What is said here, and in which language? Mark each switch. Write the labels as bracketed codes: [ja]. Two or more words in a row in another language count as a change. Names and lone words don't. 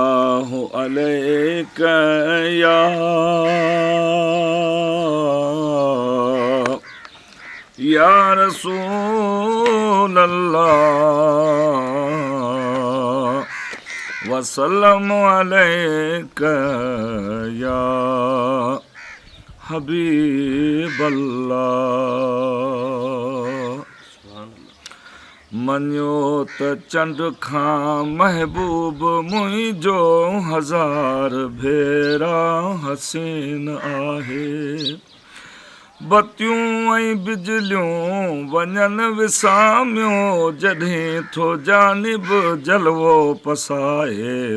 [ar] الله عليك يا، يا رسول الله، وسلم عليك يا حبيب الله۔ [sd] مڃو ته چنڊ کان محبوب منهنجو هزار ڀيرا حسين آهي۔ بتيون ۽ بجليون وڃن وساميون، جڏهن ٿو جانب جلوو پسائي۔